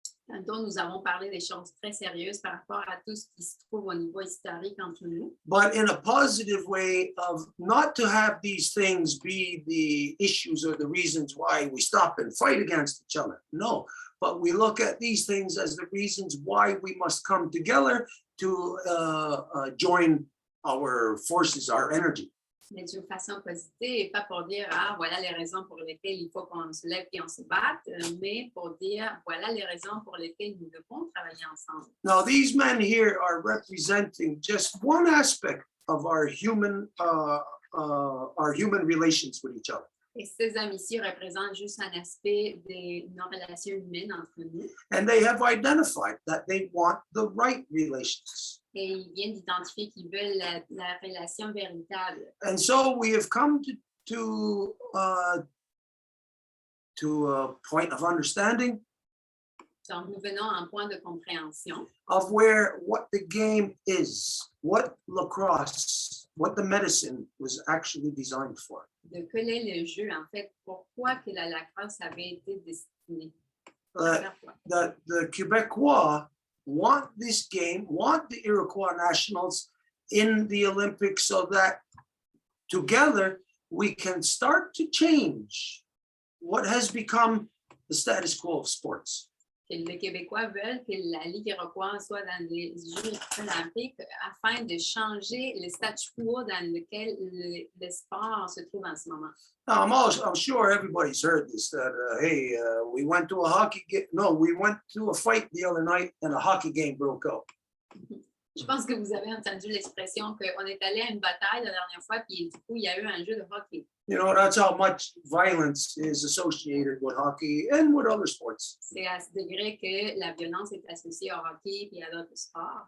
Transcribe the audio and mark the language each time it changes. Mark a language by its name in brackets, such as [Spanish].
[French] Tantôt, nous avons parlé des choses très sérieuses par rapport à tout ce qui se trouve au niveau historique entre nous. [English] But in a positive way of not to have these things be the issues or the reasons why we stop and fight against each other. No, but we look at these things as the reasons why we must come together to join our forces, our energy. [French] Mais d'une façon positive, pas pour dire, ah, voilà les raisons pour lesquelles il faut qu'on se lève et on se batte, mais pour dire, voilà les raisons pour lesquelles nous devons travailler ensemble. [English] Now, these men here are representing just one aspect of our human relations with each other. [French] Et ces hommes ici représentent juste un aspect de nos relations humaines entre nous. [English] And they have identified that they want the right relations. [French] Et ils viennent d'identifier qu'ils veulent la relation véritable. [English] And so we have come to a point of understanding [French] Donc, nous venons à un point de compréhension [English] of what the game is, what lacrosse, what the medicine was actually designed for. [French] de quel est le jeu, en fait, pourquoi que la lacrosse avait été destinée. [English] That the Quebecois want this game, want the Iroquois nationals in the Olympics so that together we can start to change what has become the status quo of sports. [French] Que les Québécois veulent que la Ligue iroquoise soit dans les Jeux olympiques afin de changer le statu quo dans lequel le sport se trouve en ce moment. [English] Now, I'm sure everybody's heard this, that, we went to a hockey game. No, we went to a fight the other night and a hockey game broke out. [French] Je pense que vous avez entendu l'expression qu'on est allé à une bataille la dernière fois, puis du coup, il y a eu un jeu de hockey. [English] You know, that's how much violence is associated with hockey and with other sports. [French] C'est à ce degré que la violence est associée au hockey et à d'autres sports.